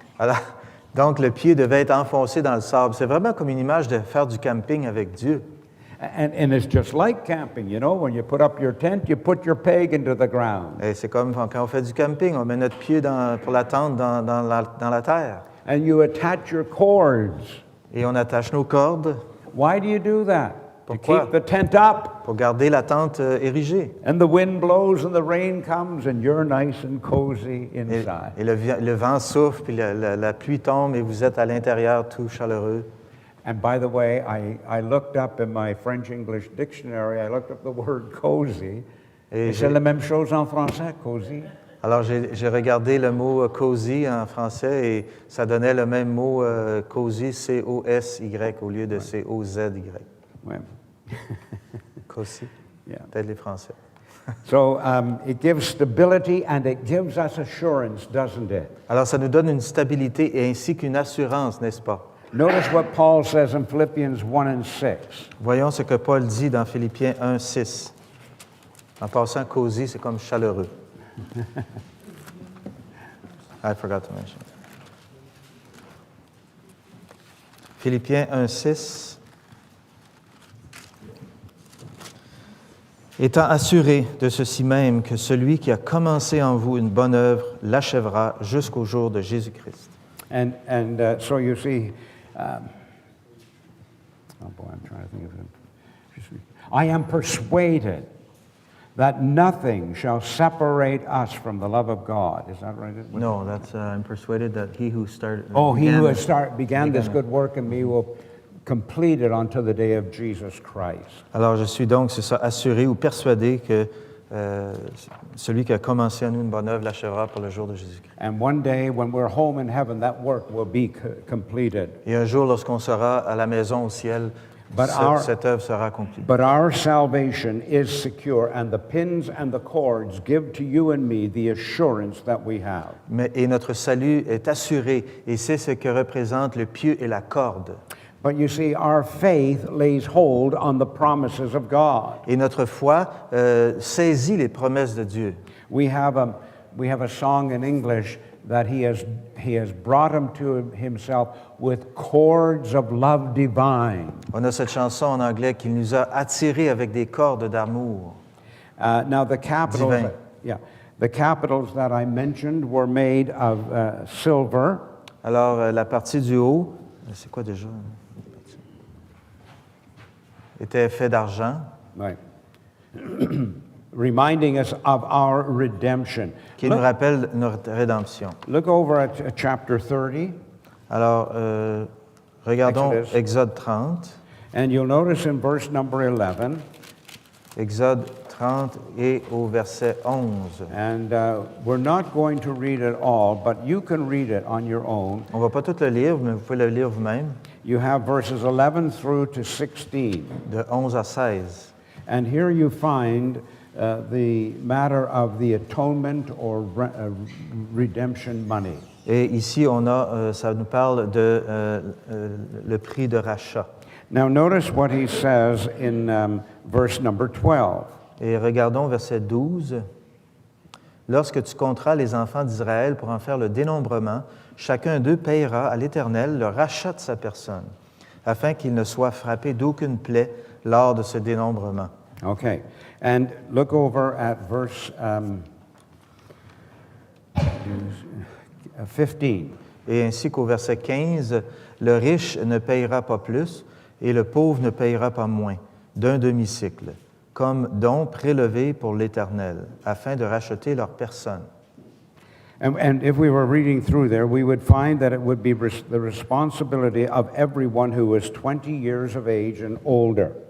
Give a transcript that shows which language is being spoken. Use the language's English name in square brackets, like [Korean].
[French] alors, donc, le pied devait être enfoncé dans le sable. C'est vraiment comme une image de faire du camping avec Dieu. [English] And it's just like camping, when you put up your tent, you put your peg into the ground. [French] Et c'est comme quand on fait du camping, on met notre pied pour la tente dans la terre. [English] And you attach your cords. [French] Et on attache nos cordes [English] Why do you do that? To [French] Pourquoi? [English] keep the tent up. [French] pour garder la tente érigée. [English] And the wind blows and the rain comes and you're nice and cozy inside. [French] Et le vent souffle, puis la pluie tombe, et vous êtes à l'intérieur tout chaleureux. [English] And by the way, I looked up in my French-English dictionary, I looked up the word cozy. [French] Et c'est la même chose en français, cozy. Alors, j'ai regardé le mot cozy en français et ça donnait le même mot cozy, C-O-S-Y, au lieu de C-O-Z-Y. Ouais. [English] Cozy. Yeah. [French] Peut-être les Français. [English] So it gives stability and it gives us assurance, doesn't it? [French] Alors, ça nous donne une stabilité et ainsi qu'une assurance, n'est-ce pas? [English] Notice what Paul says in Philippians 1 and 6. [French] Voyons ce que Paul dit dans Philippiens 1, 6. En passant, cosy, c'est comme chaleureux. [English] I forgot to mention. [French] Philippiens 1, 6. étant assuré de ceci même que celui qui a commencé en vous une bonne œuvre l'achèvera jusqu'au jour de Jésus-Christ. [English] So you see, oh boy, I'm trying to think of it. I am persuaded that nothing shall separate us from the love of God. Is that right? No, that's I'm persuaded that he who started. He who has began this good work in me will complete it unto the day of Jesus Christ. [French] Alors je suis donc, c'est ça, assuré ou persuadé que celui qui a commencé en nous une bonne œuvre l'achèvera pour le jour de Jésus-Christ. [English] And one day, when we're home in heaven, that work will be completed. [French] Et un jour, lorsqu'on sera à la maison au ciel, cette œuvre sera accomplie. [English] But our salvation is secure, and the pins and the cords give to you and me the assurance that we have. [French] Et notre salut est assuré, et c'est ce que représente le pieu et la corde. [English] But you see, our faith lays hold on the promises of God. [French] Et notre foi saisit les promesses de Dieu. [English] We have a song in English that he has brought him to himself with cords of love divine. [French] On a cette chanson en anglais qu'il nous a attirés avec des cordes d'amour. [English] Now the capitals, [French] Divin. [English] the capitals that I mentioned were made of silver. [French] Alors la partie du haut, c'est quoi déjà? Était fait d'argent. [English] Right. Reminding us of our redemption. [French] Qui nous rappelle notre rédemption. [English] Look over at chapter 30. [French] Alors, regardons [English] Exodus. [French] Exode 30. [English] And you'll notice in verse number 11. [French] Exode 30 et au verset 11. [English] And we're not going to read it all, but you can read it on your own. [French] On ne va pas tout le lire, mais vous pouvez le lire vous-même. [English] You have verses 11 through to 16. [French] De 11 à 16. [English] And here you find the matter of the atonement or redemption money. [French] Et ici, on a, ça nous parle de le prix de rachat. [English] Now notice what he says in verse number 12. [French] Et regardons verset 12. Lorsque tu compteras les enfants d'Israël pour en faire le dénombrement, chacun d'eux payera à l'Éternel le rachat de sa personne, afin qu'il ne soit frappé d'aucune plaie lors de ce dénombrement. [English] Okay, and look over at verse 15. [French] Et ainsi qu'au verset 15, le riche ne payera pas plus et le pauvre ne payera pas moins d'un demi-cycle, comme don prélevé pour l'Éternel, afin de racheter leur personne. [English] And if we were reading through there, we would find that it would be the responsibility of everyone who was 20 years of age and older.